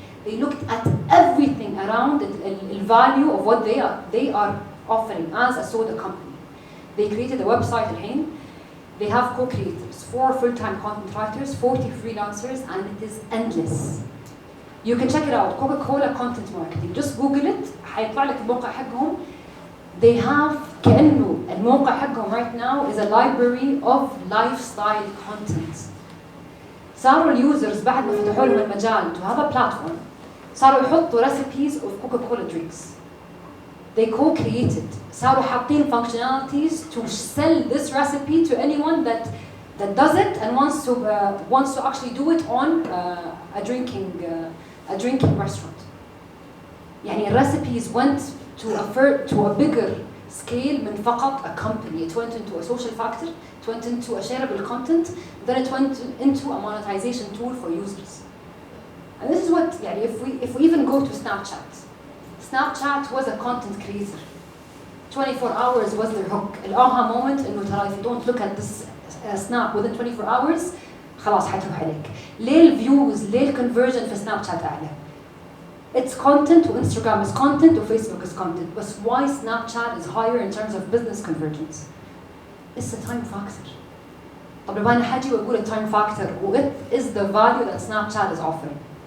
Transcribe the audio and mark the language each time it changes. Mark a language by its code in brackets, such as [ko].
[en] They looked at everything around the value of what they are offering as a soda company. They created a website [ar] الحين. [en] They have co-creators, 4 full-time content writers, 40 freelancers, and it is endless. You can check it out, Coca-Cola content marketing. [ar] Just Google it, حيطلع لك الموقع حقهم. [en] They have [ar] كأنه الموقع حقهم [en] right now is a library of lifestyle content. [ar] صاروا اليوزرز بعد ما فتحوا لهم المجال [en] to have a platform, [ar] صاروا يحطوا [en] recipes of Coca-Cola drinks. They co-created. [ar] صاروا حاطين [en] functionalities to sell this recipe to anyone that does it and wants to actually do it on a drinking restaurant. [ar] يعني [en] recipes went to a bigger scale [ar] من فقط [en] a company. It went into a social factor, it went into a shareable content, then it went into a monetization tool for users. And this is what, يعني if we even go to Snapchat, Snapchat was a content creator. 24 hours was their hook. [ar] الآها [en] moment [ar] إنه ترى [en] if you don't look at this snap within 24 hours [ar] خلاص حتروح عليك. ليه الفيوز ليه الكونفرجن في سناب شات أعلى؟ [en] It's content [ar] وإنستغرام [en] is content [ar] وفيسبوك is content. [en] But why Snapchat is higher in terms of business convergence? It's a time factor. [ar] طب لو أنا حاجي وأقول [en] a time factor what is the value that Snapchat is offering?